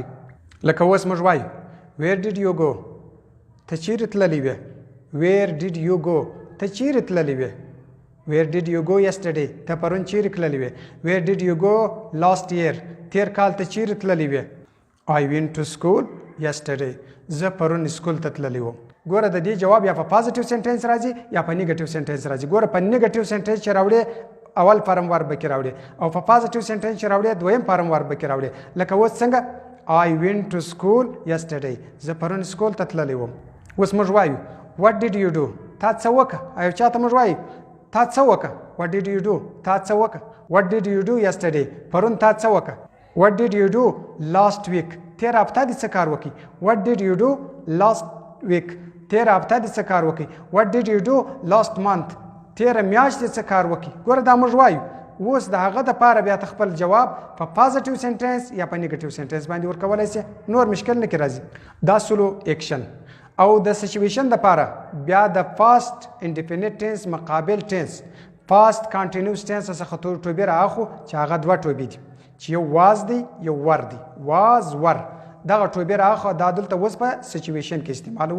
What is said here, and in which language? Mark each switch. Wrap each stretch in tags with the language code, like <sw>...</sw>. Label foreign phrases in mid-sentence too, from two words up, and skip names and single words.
<ps>لکه اوس موږ وایو</ps> <en>where did you go</en> <ps>ته چیرې تللی وې</ps> <en>where did you go</en> <ps>ته چیرې تللی وې</ps> <en>where did you go yesterday</en> <ps>ته پرون چیرې تللی وې</ps> <en>where did you go last year</en> <ps>تیر کال ته چیرې تللی وې</ps> <en>I went to school yesterday</en> <ps>زه پرون سکول ته تللی وم. ګوره د دې جواب یا په</ps> <en>positive sentence</en> <ps>راځي یا په</ps> <en>negative sentence</en> <ps>راځي. ګوره په</ps> <en>negative sentence</en> <ps>چې راوړې اول فارم ور به کې راوړې او په</ps> <en>positive sentence</en> <ps>چې راوړې دویم فارم ور به کې راوړې. لکه اوس څنګه</ps> <en>I went to school yesterday</en> <ps>زه پرون سکول ته تللی وم. اوس موږ وایو</ps> <en>what did you do</en> <ps>تا څه وکړه او چاته موږ وایو تا څه وکړه</ps> <en>what did you do</en> <ps>تا څه وکړه</ps> <en>what did you do yesterday</en> <ps>پرون تا څه وکړه</ps> <en>what did you do last week</en> <ps>تیر هفته دې څه کار وکړي</ps> <en>what did you do last week</en> <ps>تیر هفته دې څه کار وکړي</ps> <en>what did you do last month</en> <ps>تیره میاشت دې څه کار وکړي. ګوره دا موږ وایو اوس د هغه دپاره بیا ته خپل جواب په</ps> <en>positive sentence</en> <ps>یا په</ps> <en>negative sentence</en> <ps>باندې ورکولی سي نور مشکل نه کې راځي. دا</ps> <en>slow action</en> <ps>او د سچویشن دپاره بیا د</ps> <en>past indefinite tense</en> <ps>مقابل</ps> <en>tense past continuous tense</en> <ps>څخه ټوبې رااخلو چې هغه دوه ټوبې دي چې یو واز دی یو ور دی</ps> <en>was were</en> <ps>دغه ټوبې رااخلو دا دلته اوس په سچویشن کې استعمالوو.</ps>